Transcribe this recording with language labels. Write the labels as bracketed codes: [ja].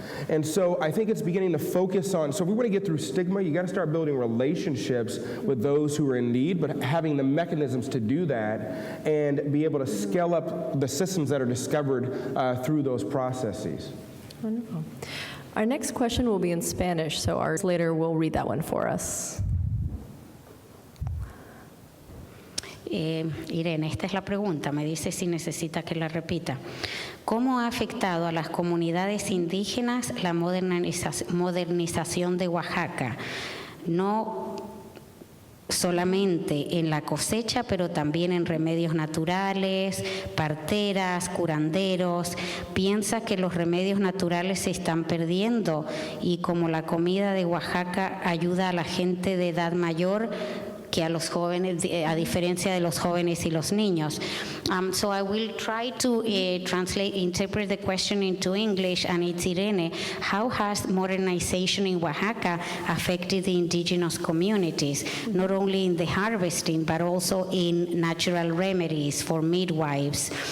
[en] And so I think it's beginning to focus on, so if we want to get through stigma, you got to start building relationships with those who are in need, but having the mechanisms to do that and be able to scale up the systems that are discovered through those processes. Wonderful. Our next question will be in Spanish, so our translator will read that one for us. [es] Irene, esta es la pregunta, me dice si necesita que la repita. ¿Cómo ha afectado a las comunidades indígenas la modernización de Oaxaca? No solamente en la cosecha, pero también en remedios naturales, parteras, curanderos. ¿Piensa que los remedios naturales se están perdiendo y como la comida de Oaxaca ayuda a la gente de edad mayor que a los jóvenes, a diferencia de los jóvenes y los niños? [en] So I will try to interpret the question into English, and it's Irene. How has modernization in Oaxaca affected the indigenous communities, not only in the harvesting, but also in natural remedies for midwives?